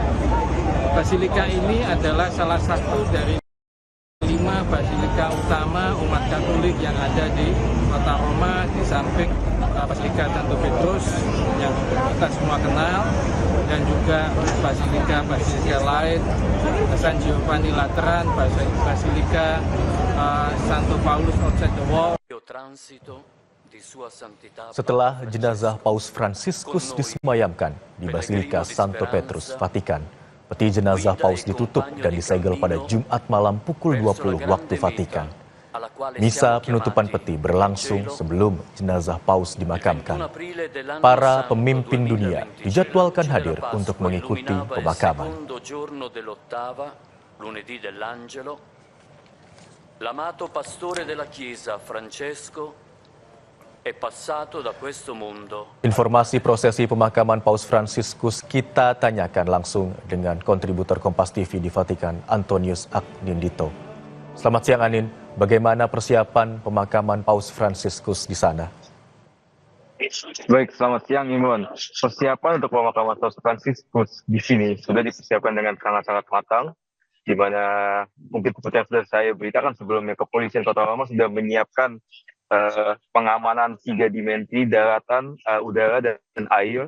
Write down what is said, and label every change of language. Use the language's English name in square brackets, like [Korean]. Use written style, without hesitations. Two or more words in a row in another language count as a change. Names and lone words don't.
[Indonesian] Basilika ini adalah salah satu dari 5 basilika utama umat Katolik yang ada di kota Roma, di samping Basilika Santo Petrus yang kita semua kenal, dan juga basilika lain, San Giovanni Lateran, Basilika Santo Paulus [English] outside the wall. [Indonesian] Setelah jenazah Paus Fransiskus disemayamkan di Basilika Santo Petrus, Vatikan, peti jenazah Paus ditutup dan disegel pada Jumat malam pukul 20 waktu Vatikan. Misa penutupan peti berlangsung sebelum jenazah Paus dimakamkan. Para pemimpin dunia dijadwalkan hadir untuk mengikuti pemakaman. [Italian] L'amato pastore della Chiesa Francesco è passato da questo mondo. [Indonesian] Informasi prosesi pemakaman Paus Fransiskus kita tanyakan langsung dengan kontributor Kompas TV di Vatikan, Antonius Agnindito. Selamat siang Anin, bagaimana persiapan pemakaman Paus Fransiskus di sana? Baik, selamat siang Imron. Persiapan untuk pemakaman Paus Fransiskus di sini sudah dipersiapkan dengan sangat-sangat matang, di mana mungkin seperti yang sudah saya beritakan sebelumnya, kepolisian Kota Roma sudah menyiapkan pengamanan 3 dimensi, daratan, udara, dan air.